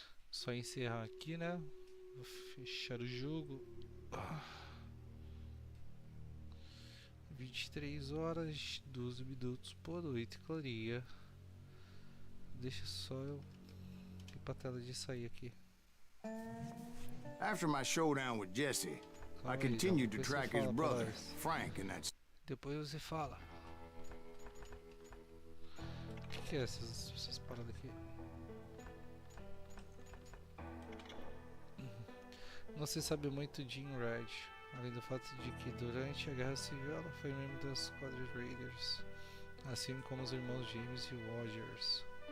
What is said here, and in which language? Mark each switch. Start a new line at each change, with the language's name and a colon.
Portuguese: Só encerrar aqui, né? Vou fechar o jogo. 23 horas, 12 minutos por noite, clareia. Deixa só eu ir pra tela de sair aqui.
English: After my showdown with Jesse, I continued to track his brother, Frank, in that...
Portuguese: Depois você fala. O que é essas paradas aqui? Não se sabe muito de Red. além do fato de que durante a Guerra Civil ela foi membro das Squad Raiders, assim como os irmãos James e Rogers.